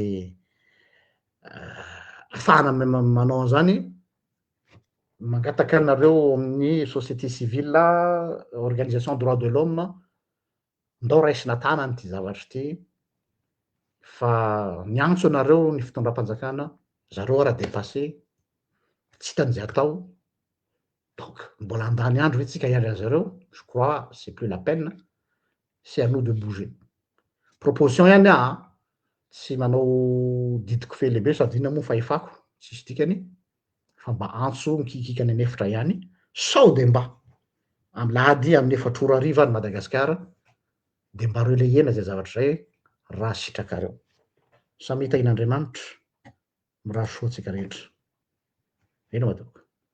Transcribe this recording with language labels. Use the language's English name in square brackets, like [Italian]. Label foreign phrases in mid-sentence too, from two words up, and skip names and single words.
[Malagasy] ahafahana manao an'zany mangataka anareo amin'ny [French] société civile organisation droit de l'homme [Malagasy] ndao raisina tanany ty zavatry ty fa miantso anareo ny fitondram-panjakana zareo ara dépassé tsy hitan'izay atao donc mbola andany andro hoe tsika hiala zareo [French] je crois c'est plus la peine c'est à nous de bouger [Malagasy] proposition ihany tsy manao didiko fe lehibe sady ina moa fahefako tsisy dikany fa mba antso mikikika any anefitra ihany sao de mba lahady amin'ny 4 ny Madagasikara de mba releyena zay zavatra zay raha sitrakareo samy hitahin'Andriamanitra mirary soa antsika rehetra eny madoko